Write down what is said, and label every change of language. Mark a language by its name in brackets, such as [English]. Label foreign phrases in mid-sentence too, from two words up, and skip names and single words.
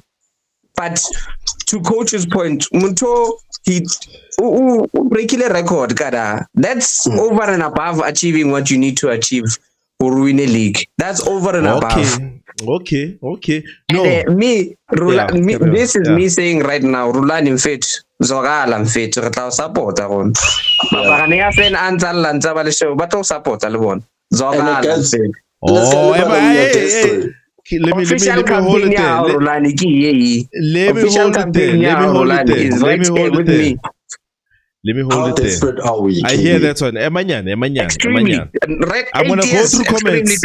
[English] But to coach's point, Munto, he breaking a record, that's over and above achieving what you need to achieve for win a league. That's over and above. Okay. No. And this is me saying right now, Rulani Mfethu, Zogala Mfethu, [Southern Sotho] re tla support on. Ba ne ya fan antsha lantsa ba le show, ba tlo support le bona. Zogala Mfethu. [English] Oh, let me hold it there. Let me hold it there. Desperate are we? I hear that one. Emanyane. Extremely. I'm gonna go through comments.